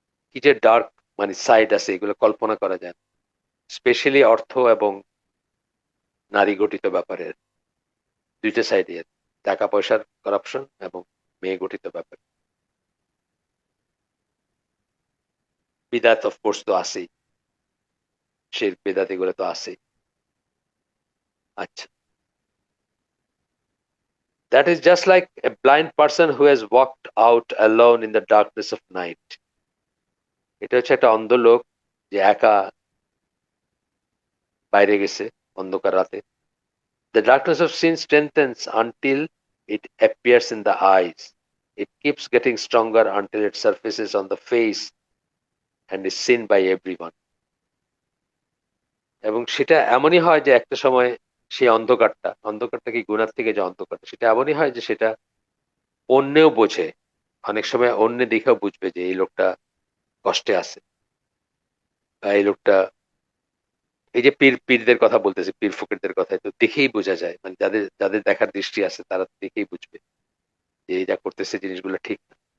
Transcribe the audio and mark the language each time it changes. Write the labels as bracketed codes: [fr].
[bn] কি যে ডার্ক মানে সাইড আছে, এগুলো কল্পনা করা যায় না, স্পেশালি অর্থ এবং নারী গঠিত ব্যাপারের দুইটা সাইডে, টাকা পয়সার করাপশন এবং মেয়ে গঠিত ব্যাপার। বিদাত অফকোর্স তো আছেই, শিরক বিদাত এগুলো তো আছেই। [en] আচ্ছা, that is just like a blind person who has walked out alone in the darkness of night. [bn] এটা হচ্ছে একটা অন্ধ লোক যে একা বাইরে গেছে অন্ধকার রাতে। [en] The darkness of sin strengthens until it appears in the eyes. It keeps getting stronger until it surfaces on the face and is seen by everyone. [bn] এবং সেটা এমনই হয় যে একটা সময় সেই অন্ধকারটা কি গুনার থেকে যে অন্ধকারটা, সেটা এমনই হয় যে সেটা অন্যেও বোঝে। অনেক সময় অন্য দেখেও বুঝবে যে এই লোকটা কষ্টে আছে, বা এই লোকটা, এই যে পীরদের কথা বলতেছে, পীর ফকিরদের কথা, তো দেখেই বোঝা যায়, মানে যাদের যাদের দেখার দৃষ্টি আছে তারা দেখেই বুঝবে যে এই যা করতেছে জিনিসগুলো ঠিক না।